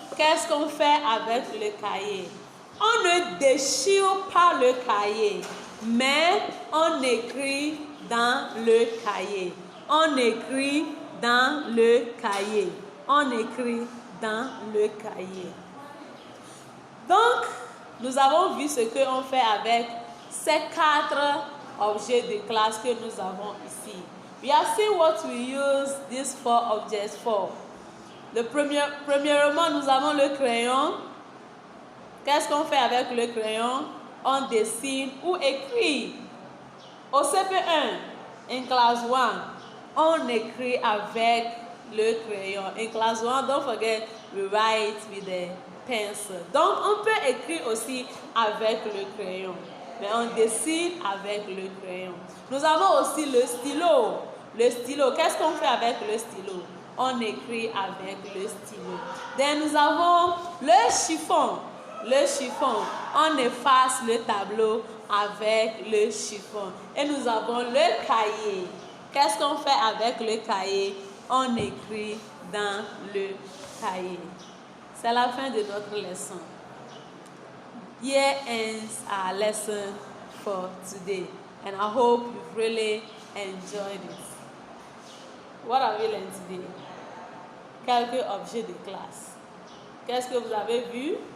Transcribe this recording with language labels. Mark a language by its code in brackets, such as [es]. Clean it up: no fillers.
[fr] Qu'est-ce qu'on fait avec le cahier? On ne déchire pas le cahier, mais on écrit dans le cahier. On écrit dans le cahier. On écrit dans le cahier. Donc, nous avons vu ce qu'on fait avec ces 4 objets de classe que nous avons ici. [en] We have seen what we use these 4 objects for. [fr] Premièrement, nous avons le crayon. Qu'est-ce qu'on fait avec le crayon? On dessine ou écrit. Au CP1, [en] in class 1, [fr] on écrit avec le crayon. [en] In class 1, don't forget, we write with a pencil. [fr] Donc, on peut écrire aussi avec le crayon. Mais on dessine avec le crayon. Nous avons aussi le stylo. Le stylo, qu'est-ce qu'on fait avec le stylo? On écrit avec le stylo. Then, nous avons le chiffon. Le chiffon, on efface le tableau avec le chiffon. Et nous avons le cahier. Qu'est-ce qu'on fait avec le cahier? On écrit dans le cahier. C'est la fin de notre leçon. [en] Here ends our lesson for today. And I hope you've really enjoyed it. What have we learned today? [fr] Quelques objets de classe. Qu'est-ce que vous avez vu?